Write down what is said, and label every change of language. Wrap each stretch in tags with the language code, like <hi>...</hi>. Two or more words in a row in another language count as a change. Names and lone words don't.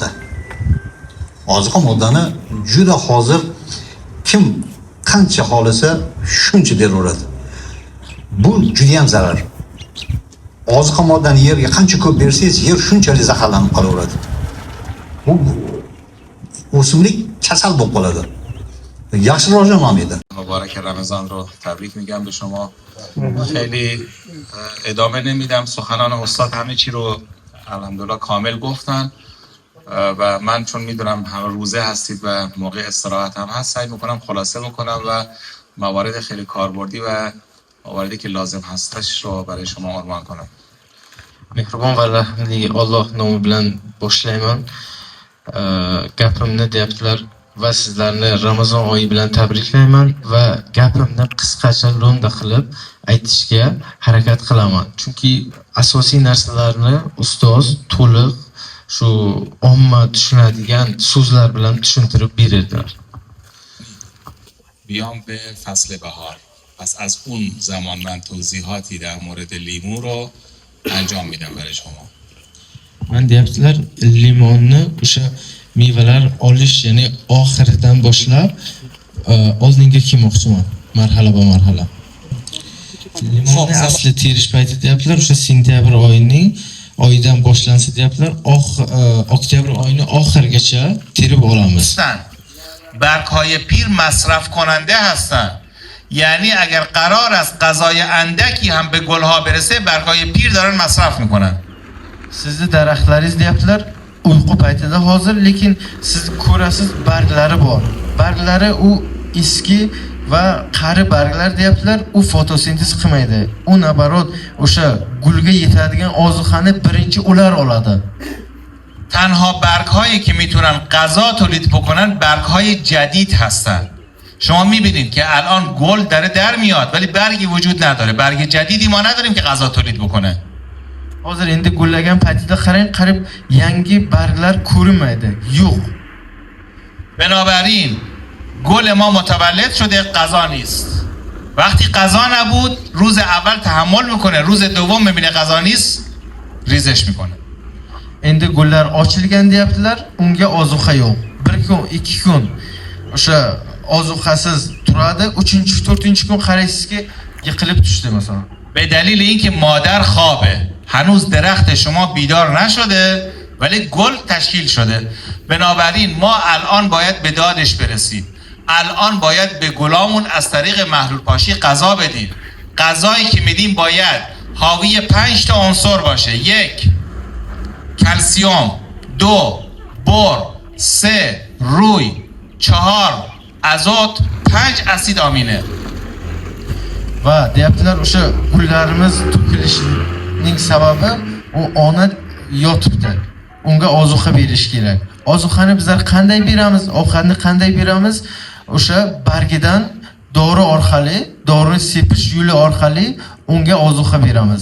<uz>Oziqa moddani juda hozir kim qancha xohlasa shuncha beraveradi. Bu juda ham zarar. Oziqa moddani yerga qancha ko'p bersangiz, yer shunchalik zaharlanib qolaveradi. Bu o'simlik kasal bo'lib qoladi. yaxshi rivojlanmaydi.</uz> <fa>مبارک رمضان رو تبریک میگم به شما. خیلی ادامه نمیدم، سخنان استاد همه چی رو الحمدلله کامل گفتن و من چون میدونم همه روزه هستید و موقع استراحت هم هست، سعی میکنم خلاصه بکنم و موارد خیلی کاربردی و مواردی که لازم هستش رو برای شما عنوان کنم.</fa> <uz>Mehribon va rahmli Alloh nomi bilan boshlayman. Gapimni deyaptilar va sizlarni Ramazon oyi bilan tabriklayman va gapimni qisqacha lo'nda qilib aytishga harakat qilaman. Chunki asosiy narsalarni ustoz to'liq shu omma tushunadigan so'zlar bilan tushuntirib beradilar.</uz> <fa>بیام به فصل بهار. پس از اون زمان من توضیحاتی در مورد لیمو رو انجام میدم برای شما.</fa> <uz>Man deyaptilar limonni o'sha mevalar olish, ya'ni oxiridan boshlab oldinga kelmoqchiman, marhala marhala. Limonni asli terish payti deyaptilar, o'sha sentyabr oyidan boshlansa deyaptilar, oktyabr oyining oxirigacha terib olamiz.</uz> <fa>برگ‌های پیر مصرف کننده هستند. یعنی اگر قرار است غذای اندکی هم به گل‌ها برسه، برگ‌های پیر دارن مصرف میکنن.</fa> <uz>Sizni daraxtlaringiz deyaptilar uyqu paytida hozir, lekin siz ko'rasiz barglari bor. Barglari u eski va qari barglar deyaptilar, u fotosintez qilmaydi. U nabarot o'sha gulga yetadigan ozuqani birinchi ular oladi.</uz> <fa>تنها برگ‌هایی که میتونن غذا تولید بکنن برگ‌های جدید هستن. شما میبینید که الان گل داره در میاد ولی برگی وجود نداره. برگ جدیدی ما نداریم که غذا تولید بکنه.</fa> <uz>Hozir endi gullagan paytida qarang, qarib yangi barglar ko'rinmaydi. Yo'q.</uz> <fa>بنابراین گل ما متولد شده، غذا نیست. وقتی غذا نبود روز اول تحمل میکنه، روز دوم میبینه غذا نیست ریزش میکنه.</fa> <uz>Endi gullar ochilgan deyaptilar, unga ozuqa yo'q. 1 kun, 2 kun o'sha ozuqasiz turadi, 3-chi, 4-chi kun qaraysizki yiqilib tushdi masalan.</uz> <fa>به دلیل اینکه مادر خوابه، هنوز درخت شما بیدار نشده ولی گل تشکیل شده. بنابراین ما الان باید به دادش برسیم. الان باید به گلامون از طریق محلول پاشی غذا بدیم. غذایی که میدیم باید حاوی 5 تا عنصر باشه. 1 کلسیم، 2 بر، 3 روی، 4 آزوت، 5 اسید آمینه.</fa> <uz>Va deyaptilar o'sha gullarimiz to'kilishining sababi u ona yotibdi. Unga ozuqa berish kerak. Ozuqani bizlar qanday beramiz? Ovqatni qanday beramiz? O'sha bargidan dori orqali, dorini sepish yo'li orqali unga ozuqa beramiz.</uz>